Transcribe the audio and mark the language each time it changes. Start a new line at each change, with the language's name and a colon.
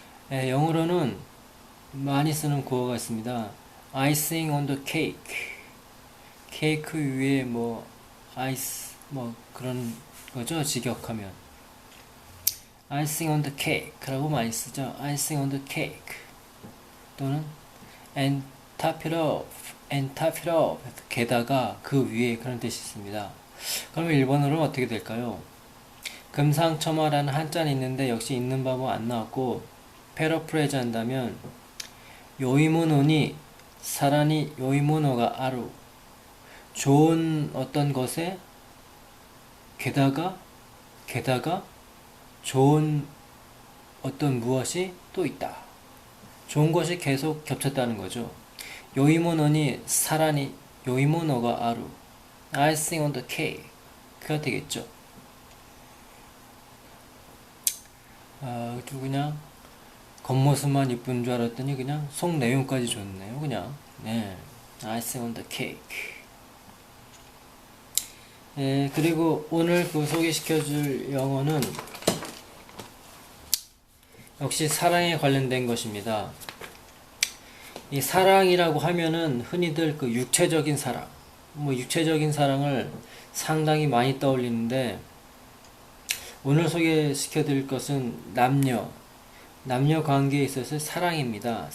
Korean: 영어로는 많이 쓰는 구어가 있습니다.
English: icing on the cake.
Korean: 케이크 위에 아이스 그런 거죠. 직역하면
English: icing on the cake
Korean: 라고 많이 쓰죠.
English: icing on the cake
Korean: 또는
English: and top it off
Korean: 게다가 그 위에 그런 뜻이 있습니다. 그러면 일본어로 어떻게 될까요? 금상첨화라는 한자는 있는데 역시 있는 법은 안 나왔고 패러프레이즈 한다면
Japanese: 요이모노니 사라니 요이모노가 아루
Korean: 좋은 어떤 것에 게다가 좋은 어떤 무엇이 또 있다. 좋은 것이 계속 겹쳤다는 거죠.
Japanese: 요이모노니 사라니 요이모노가 아루
English: icing on the cake
Korean: 그가 되겠죠. 또 그냥 겉모습만 이쁜 줄 알았더니 그냥 속 내용까지 좋네요.
English: 그냥 네, icing on the cake.
Korean: 예, 그리고 오늘 그 소개시켜줄 영어는 역시 사랑에 관련된 것입니다. 이 사랑이라고 하면은 흔히들 그 육체적인 사랑, 뭐 육체적인 사랑을 상당히 많이 떠올리는데, 오늘 소개시켜드릴 것은 남녀 관계에 있어서 사랑입니다.